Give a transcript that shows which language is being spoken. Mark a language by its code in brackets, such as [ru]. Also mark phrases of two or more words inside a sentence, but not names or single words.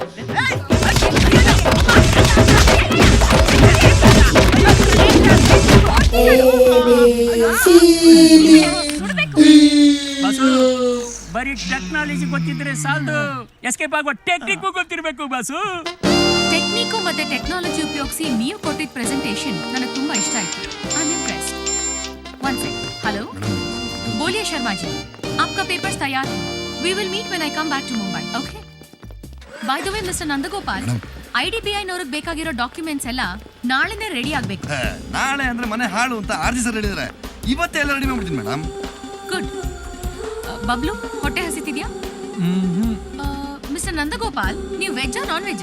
[kn] ಬಾಸು, ಬರೀ ಟೆಕ್ನಾಲಜಿ ಗೊತ್ತಿದ್ರೆ ಸಾಲದು, ಎಸ್ಕೇಪ್ ಆಗೋ ಟೆಕ್ನಿಕ್ ಗೊತ್ತಿರ್ಬೇಕು ಬಾಸು. ಟೆಕ್ನಿಕು ಮತ್ತೆ ಟೆಕ್ನಾಲಜಿ ಉಪಯೋಗಿಸಿ ನೀವು ಕೊಟ್ಟಿದ್ದ ಪ್ರೆಸೆಂಟೇಷನ್ ನನಗೆ ತುಂಬಾ ಇಷ್ಟ ಆಯ್ತು. [en] I am impressed. One second. [hi] हेलो, बोलिए शर्मा जी, आपका पेपर्स तैयार है. [en] We will meet when I come back to Mumbai. Okay? By the way, Mr. [kn] ನಂದಗೋಪಾಲ್, IDBI ನವರಿಗೆ ಬೇಕಾಗಿರೋ ಡಾಕ್ಯುಮೆಂಟ್ಸ್ ಎಲ್ಲ ನಾಳೆನೇ ರೆಡಿ ಆಗ್ಬೇಕು. ನಾಳೆ ಅಂದ್ರೆ ಮನೆ ಹಾಳು ಅಂತ RG ಸರ್ ಹೇಳಿದ್ರೆ ಇವತ್ತೇ ಎಲ್ಲ ರೆಡಿ ಮಾಡ್ಬಿಡ್ತೀನಿ ಮೇಡಮ್. ಗುಡ್. ಬಬ್ಲು, ಹೊಟ್ಟೆ ಹಸಿತಿದ್ಯಾ? ಮಿಸ್ಟರ್ ನಂದಗೋಪಾಲ್, ನೀವು ವೆಜ್ಜಾ ನಾನ್ ವೆಜ್ಜಾ?